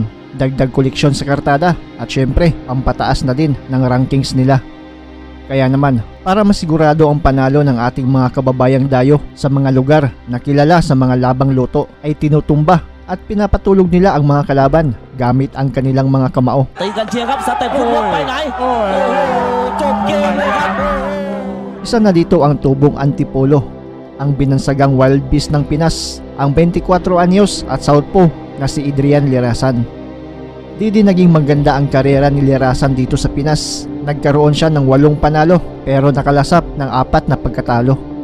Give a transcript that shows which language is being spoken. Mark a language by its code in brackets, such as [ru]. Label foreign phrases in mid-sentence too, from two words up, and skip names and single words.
[tl] Dagdag koleksyon sa kartada at syempre pampataas na din ng rankings nila. Kaya naman, para masigurado ang panalo ng ating mga kababayang dayo sa mga lugar na kilala sa mga labang luto ay tinutumba at pinapatulog nila ang mga kalaban gamit ang kanilang mga kamao. [th] ตีกันเชียร์ครับสเต็ปฟุตบอลไปไหนจบเกมเลยครับ [tl] Isa na dito ang tubong Antipolo, ang binansagang [en] wild beast [tl] ng Pinas, ang 24 anyos at southpaw na si Adrian Lirasan. Di din naging maganda ang karera ni Lirasan dito sa Pinas. Nagkaroon siya ng 8 panalo pero nakalasap ng 4 na pagkatalo.